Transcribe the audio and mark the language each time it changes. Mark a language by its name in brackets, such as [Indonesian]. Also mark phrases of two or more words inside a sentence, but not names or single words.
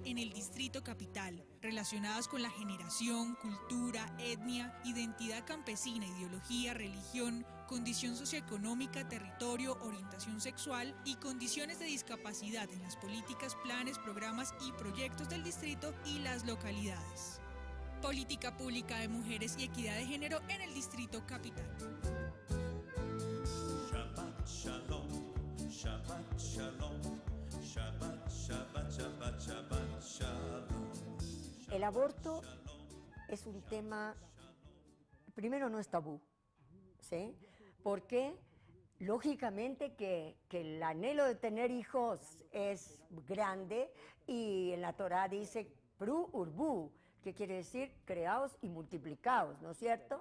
[Spanish] en el Distrito Capital, relacionadas con la generación, cultura, etnia, identidad campesina, ideología, religión, condición socioeconómica, territorio, orientación sexual y condiciones de discapacidad en las políticas, planes, programas y proyectos del distrito y las localidades. Política pública de mujeres y equidad de género en el Distrito Capital. [Hebrew] שבת שלום, שבת שלום, שבת, שבת, שבת, שבת שלום. [Spanish] El aborto es un tema, primero no es tabú, ¿sí? Porque lógicamente que el anhelo de tener hijos es grande y en la Torá dice [Hebrew] פרו ורבו, [Spanish] que quiere decir creados y multiplicados, ¿no es cierto?